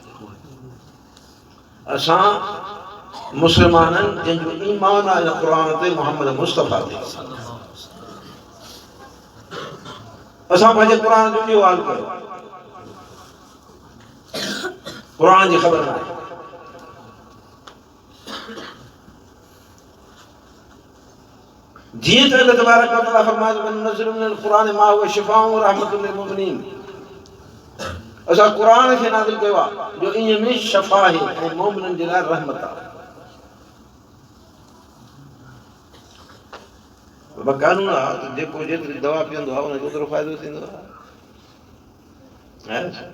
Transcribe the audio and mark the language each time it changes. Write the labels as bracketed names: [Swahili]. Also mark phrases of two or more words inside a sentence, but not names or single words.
[Sindhi] असां मुस्लमाननि जंहिंजो ईमान आहे क़ुर ते, मोहम्मद मुस्तफ़ा ते, असां पंहिंजे क़ुर जो इहो हाल कयो, क़ुर जी ख़बर न आहे। जीअं त अल्लाह [Arabic] تبارك وتعالى [Sindhi] फरमाए थो, [Arabic] وننزل من القرآن ما هو شفاء ورحمة للمؤمنين. [Sindhi] असां क़ुर खे नाज़िल कयो आहे जो इन में शफ़ा आहे ऐं मोमिननि जे लाइ रहमत आहे। कानून आहे त जेको जेतिरी दवा पीअंदो आहे उनखे ओतिरो फ़ाइदो थींदो आहे।